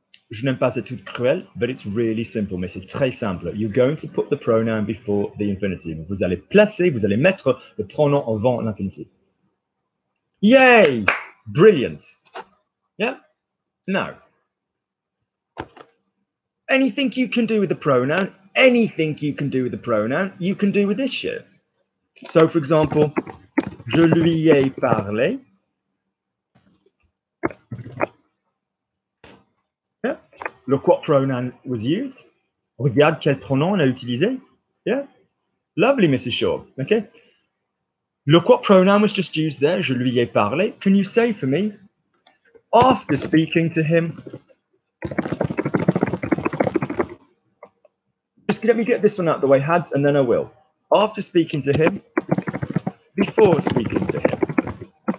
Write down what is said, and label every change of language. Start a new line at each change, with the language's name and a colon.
French: Je n'aime pas être cruel,
English: but it's really simple,
French: mais c'est très simple.
English: You're going to put the pronoun before the infinitive.
French: Vous allez mettre le pronom avant l'infinitive.
English: Yay! Brilliant. Yeah? Now, anything you can do with the pronoun, you can do with this shit. So, for example,
French: je lui ai parlé.
English: Yeah? Look what pronoun was used.
French: Regarde quel pronom on a utilisé.
English: Yeah? Lovely, Mrs. Shaw. Okay? Look what pronoun was just used there.
French: Je lui ai parlé.
English: Can you say for me, after speaking to him, just let me get this one out of the way, Hads, and then I will. After speaking to him, before speaking to him.